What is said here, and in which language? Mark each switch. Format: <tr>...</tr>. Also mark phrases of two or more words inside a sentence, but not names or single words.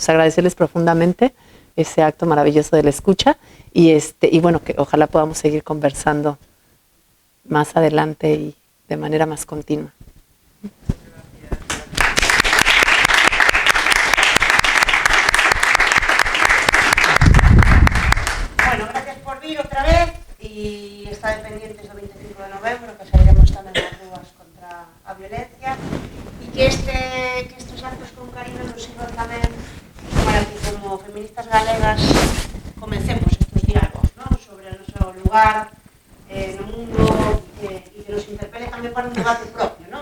<es>Entonces agradecerles profundamente ese acto maravilloso de la escucha y bueno, que ojalá podamos seguir conversando más adelante y de manera más continua. Bueno, gracias por</es> <gl>vir</gl> <es>otra vez y estar pendientes</es> <gl>do 25 de novembro que sairemos tamén nas rúas contra a violencia e que estes actos con cariño nos sirvan tamén para que como feministas galegas comencemos estes diálogos, ¿no? Sobre o noso lugar no mundo e que nos interpele tamén para un debate propio, ¿no?</gl>